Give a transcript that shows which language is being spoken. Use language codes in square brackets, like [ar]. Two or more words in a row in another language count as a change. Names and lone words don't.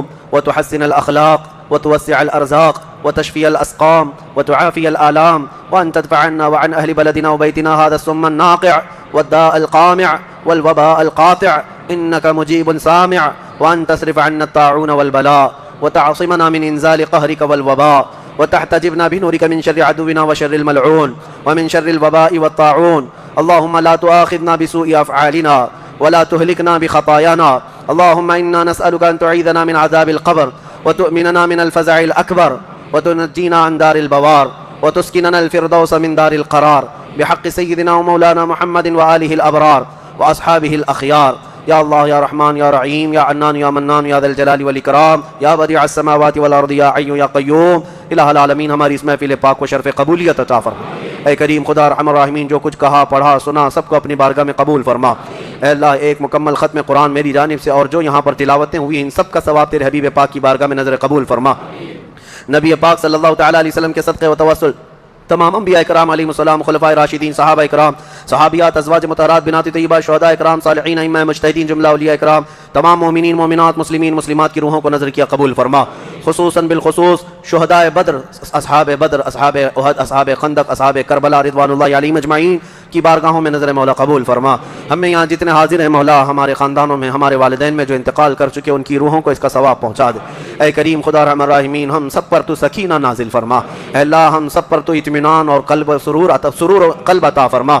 [ar] وتحسن الأخلاق وتوسع الأرزاق وتشفي الأسقام وتعافي الآلام، وأن تدفع عنا وعن أهل بلدنا وبيتنا هذا السم الناقع والداء القامع والوباء القاطع إنك مجيب سامع وأن تصرف عنا الطاعون والبلاء وتعصمنا من إنزال قهرك والوباء وتحتجبنا بنورك من شر عدونا وشر الملعون ومن شر الوباء والطاعون. اللهم لا تؤاخذنا بسوء أفعالنا ولا تهلكنا بخطايانا. اللهم إنا نسألك أن تعيذنا من عذاب القبر وتؤمننا من الفزع الأكبر وتنجينا عن دار البوار وتسكننا الفردوس من دار القرار بحق سيدنا ومولانا محمد وآله الأبرار وأصحابه الأخيار. يا الله يا رحمن يا رحيم يا حنان يا منان يا ذا الجلال والإكرام يا بديع السماوات والأرض يا حي يا قيوم إله العالمين. [ur] ہماری اس محفل پاک کو شرف قبولیت عطا فرما۔ اے کریم خدا رحمان رحیم، جو کچھ کہا پڑھا سنا سب کو اپنی بارگاہ میں قبول فرما. اے اللہ، ایک مکمل ختم قرآن میری جانب سے اور جو یہاں پر تلاوتیں ہوئی ان سب کا ثواب تیرے حبیب پاک کی بارگاہ میں نذر قبول فرما. نبی پاک [ar] صلى الله تعالى عليه وسلم [ur] کے صدقے و توسل تمام انبیاء اکرام علیہم السلام، خلفائے راشدین، صحابہ اکرام، صحابیات، ازواج مطہرات، بنات طیبہ، شہدائے اکرام، صالحین، امام مجتہدین، جملہ اولیاء اکرام، تمام مومنین مومنات، مسلمین مسلمات کی روحوں کو نذر کیا قبول فرما. خصوصاً بالخصوص شہدائے بدر، اصحاب احد، اصحاب خندق، اصحاب کربلا [ar] رضوان الله عليهم أجمعين [ur] کی بارگاہوں میں نذر مولا قبول فرما. ہمیں یہاں جتنے حاضر ہیں مولا، ہمارے خاندانوں میں ہمارے والدین میں جو انتقال کر چکے ان کی روحوں کو اس کا ثواب پہنچا دے. اے کریم خدا رحمان رحیمین، ہم سب پر تو سکینہ نازل فرما. اللہ، ہم سب پر تو اطمینان اور قلب سرور قلب عطا فرما.